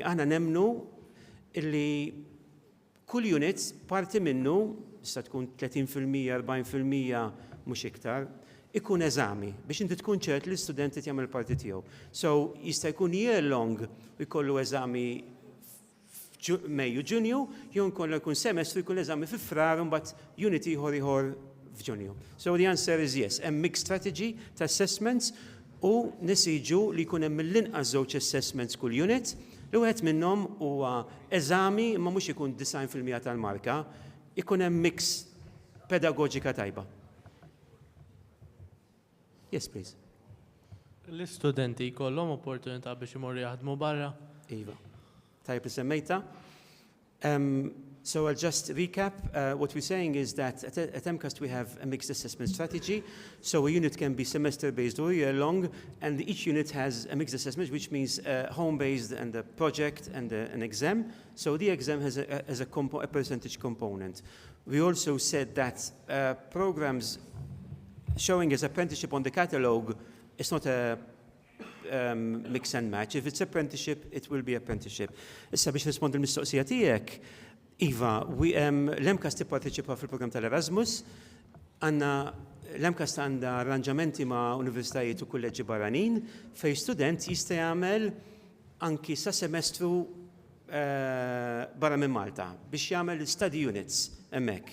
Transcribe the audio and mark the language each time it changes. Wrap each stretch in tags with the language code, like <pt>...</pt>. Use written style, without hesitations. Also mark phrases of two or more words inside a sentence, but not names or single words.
<mt>Aħna nemnu illi kull unit parti minnu, tista' tkun 30%, 40% mhux iktar, ikun eżami biex inti tkun ċert li l-student qed jagħmel parti tiegħu. So jista' jkun</mt> <en>year long</en> <mt>u jkollu eżami Mejju, Ġunju, jew nkollu jkun semestru jkun eżami fi frar mbagħad unit ieħor f'Ġunju.</mt> <en>So the answer is yes.</en> <mt>Hemm</mt> <en>mixed strategy</en> <mt>ta' assessments u nisiġu li jkun hemm mill-inqas żewġ assessments kull unit, li wieħed minnhom huwa eżami imma mhux ikun 90% tal-marka, ikun hemm mix pedagogika tajba.</mt> <en>Yes, please.</en> <mt>L-istudenti jkollhom opportunità biex imorru jaħdmu barra? Iva. Tajb li semmejta.</mt> <en>So I'll just recap. What we're saying is that at MCAST we have a mixed assessment strategy. So a unit can be semester-based or year-long, and each unit has a mixed assessment, which means home-based and a project and an exam. So the exam has a percentage component. We also said that programs showing as apprenticeship on the catalogue is not a mix and match. If it's apprenticeship, it will be apprenticeship.</en> <mt>Issa biex nispond il-mistoqsija tiegħek, Iva, l-MCAST tipparteċipa fil-programm tal-Erasmus, l-MCAST għandha arranġamenti ma' universitajiet u kulleġġi barranin fej student jista' jagħmel anki sa semestru barra minn Malta biex jagħmel</mt> <en>study units</en> <mt>hemmhekk.</mt>